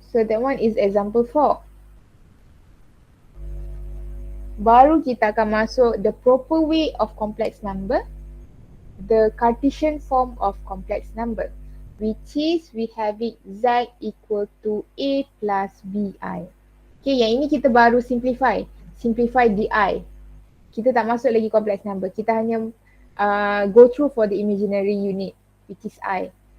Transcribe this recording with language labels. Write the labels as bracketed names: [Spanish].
[English] So that one is example 4. [Malay] Baru kita akan masuk [English] the proper way of complex number. The Cartesian form of complex number. Which is we have it Z equal to A plus BI. [Malay] Okay, yang ini kita baru simplify. Simplify DI. Kita tak masuk lagi complex number. Kita hanya [English] go through for the imaginary unit, which is I.